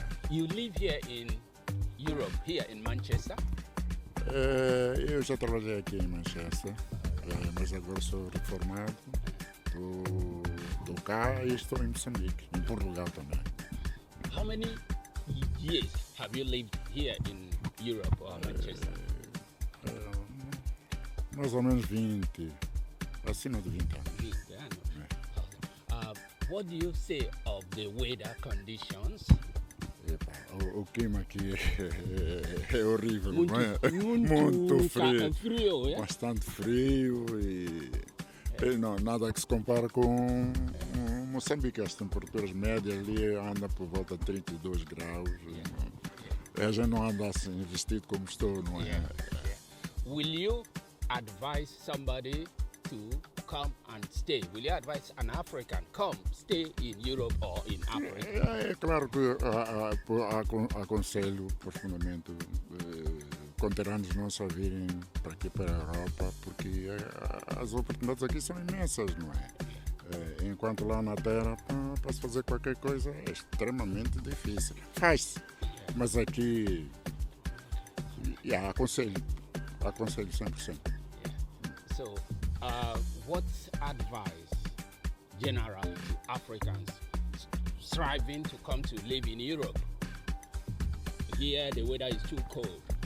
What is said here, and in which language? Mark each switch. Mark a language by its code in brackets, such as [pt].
[en] You live here in Europe, here in Manchester? [pt] Eu já trabalhei aqui em Manchester, mas agora sou reformado. Estou cá e estou em Moçambique, em Portugal também. [en] How many years have you lived here in Europe or Manchester? [pt] Mais ou menos 20, acima de 20 anos. 20 anos. [en] What do you say of the weather conditions? [pt] Epa, o clima aqui é horrível, não é? Muito frio. Frio, yeah? Bastante frio e não, nada que se compara com Moçambique. As temperaturas médias ali andam por volta de 32 graus. A gente não anda assim vestido como estou, não é? [en] Will you advise somebody to come and stay? Will you advise an African come stay in Europe or in Africa? [pt] É claro que aconselho profundamente conterrâneos não só virem para aqui, para a Europa, porque as oportunidades aqui são imensas, não é? Enquanto lá na Terra, para se fazer qualquer coisa é extremamente difícil. Faz-se, mas aqui aconselho 100%. [en] So, what advice generally to Africans striving to come to live in Europe? Here the weather is too cold.